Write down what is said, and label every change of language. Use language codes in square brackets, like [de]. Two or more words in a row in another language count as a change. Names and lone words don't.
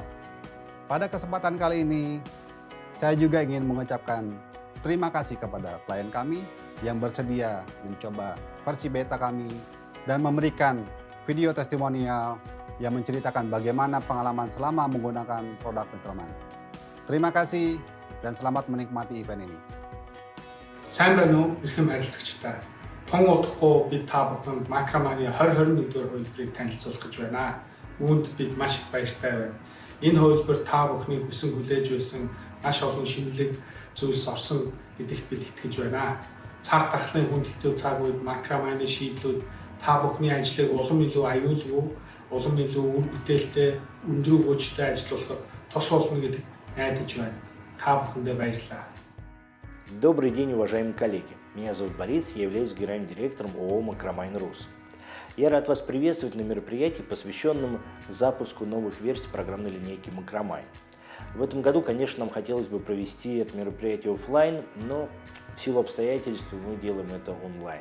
[id] Pada kesempatan kali ini, saya juga ingin mengucapkan terima kasih kepada klien kami yang bersedia mencoba versi beta kami dan memberikan video testimonial yang menceritakan bagaimana pengalaman selama menggunakan produk Micromind. Terima kasih dan selamat menikmati event ini. [mn] Сайн байна уу? Эрхэм харилцагчдаа. Тун удахгүй бид та бүхэнд Micromind-ийн 2021 дугаар хөлбөрийг танилцуулах гэж байна. Үүнд бид маш их баяртай байна. Энэ хөлбөр та бүхний хүсэн хүлээж байсан маш олон шинэлэг зүйлс орсон гэдэгт бид итгэж байна. Цаг тахлын хүндэтгэл цаг үед Micromind-ийн шийдлүүд та бүхний ажлыг улам илүү аюулгүй, улам илүү үр бүтээлтэй, өндөр өгөөжтэй ажиллуулахад тус болно гэдэгт найдаж байна. Та бүхэндээ баярлалаа. [ru] Добрый день, уважаемые коллеги. Меня зовут Борис, я являюсь генеральным директором ООО «Micromind Rus». Я рад вас приветствовать на мероприятии, посвященном запуску новых версий программной линейки Micromind. В этом году, конечно, нам хотелось бы провести это мероприятие офлайн, но в силу обстоятельств мы делаем это онлайн.